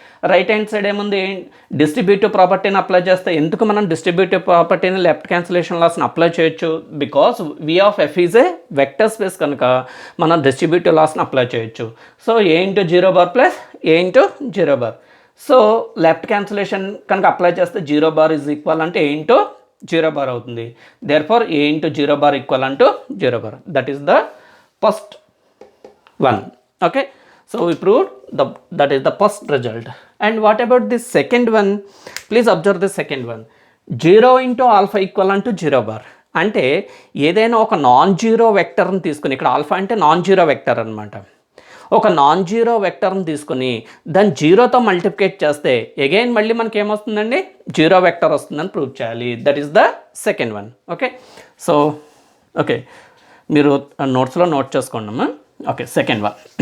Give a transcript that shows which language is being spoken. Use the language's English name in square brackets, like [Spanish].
[Telugu] Right hand side ఏముంది, distributive ప్రాపర్టీని apply చేస్తే, ఎందుకు మనం డిస్ట్రిబ్యూటివ్ ప్రాపర్టీని లెఫ్ట్ క్యాన్సిలేషన్ లాస్ని అప్లై చేయొచ్చు, [English] because V of F is a vector space [Telugu] కనుక మనం డిస్ట్రిబ్యూటివ్ లాస్ని అప్లై చేయొచ్చు. [English] So a into zero bar plus a into zero bar. So left cancellation కనుక apply చేస్తే zero bar is equal అంటే a into zero bar అవుతుంది. Therefore a into zero bar equal అంటూ zero bar. That is the first one. Okay, so we proved that is the first result. And what about the second one? Please observe the second one. 0 into alpha equal to 0 bar. [Telugu] అంటే ఏదైనా ఒక non zero వెక్టర్ని తీసుకుని, ఇక్కడ alpha అంటే non zero vector అనమాట, ఒక non zero వెక్టర్ని తీసుకుని దాన్ని జీరోతో మల్టిప్లికేట్ చేస్తే అగైన్ మళ్ళీ మనకి ఏమొస్తుందండి, జీరో వెక్టర్ వస్తుందని ప్రూవ్ చేయాలి. [English] That is the second one. Okay, so okay [Telugu] మీరు నోట్స్లో నోట్ చేసుకోండి అమ్మా. [English] Okay, second one.